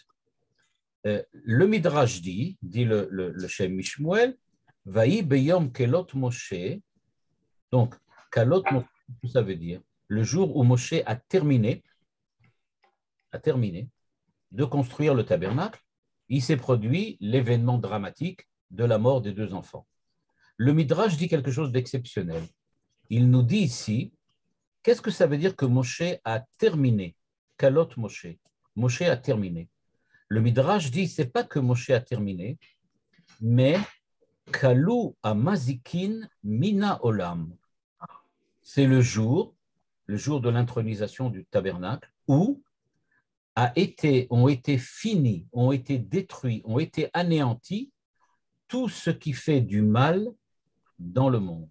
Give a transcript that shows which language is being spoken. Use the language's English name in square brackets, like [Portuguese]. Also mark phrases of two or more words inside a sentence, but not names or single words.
[French] Le Midrash dit le Shem Mishmoel, [Hebrew] ויהי ביום כלות משה, [French] donc [Hebrew] כלות משה, [French] ça veut dire le jour où Moshe a terminé de construire le tabernacle, il s'est produit l'événement dramatique de la mort des deux enfants. Le Midrash dit quelque chose d'exceptionnel. Il nous dit ici, qu'est-ce que ça veut dire que Moshe a terminé? [Hebrew] כלות משה. [French] Moshe a terminé. Le Midrash dit, c'est pas que Moshe a terminé, mais [Hebrew] כלו המזיקין מן העולם. [French] C'est le jour de l'intronisation du tabernacle, où ont été finis, ont été détruits, ont été anéantis tout ce qui fait du mal dans le monde.